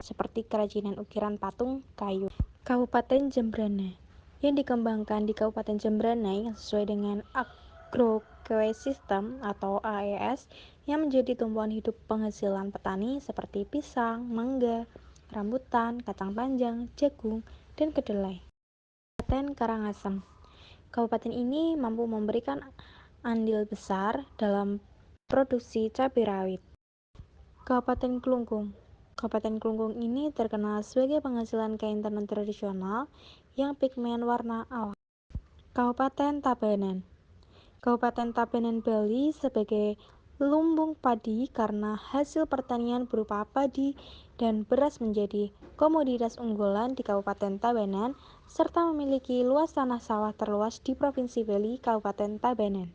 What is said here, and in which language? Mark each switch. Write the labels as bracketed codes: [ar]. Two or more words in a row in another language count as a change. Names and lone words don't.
[id] seperti kerajinan ukiran patung kayu. Kabupaten Jembrana yang dikembangkan di Kabupaten Jembrana yang sesuai dengan agroecosystem atau AES yang menjadi tumpuan hidup penghasilan petani seperti pisang, mangga, rambutan, kacang panjang, jagung, dan kedelai. Kabupaten Karangasem. Kabupaten ini mampu memberikan andil besar dalam produksi cabai rawit. Kabupaten Klungkung. Kabupaten Klungkung ini terkenal sebagai penghasilan kain tenun tradisional yang pigmen warna alam. Kabupaten Tabanan. Kabupaten Tabanan Bali sebagai lumbung padi karena hasil pertanian berupa padi dan beras menjadi komoditas unggulan di Kabupaten Tabanan serta memiliki luas tanah sawah terluas di Provinsi Bali, Kabupaten Tabanan.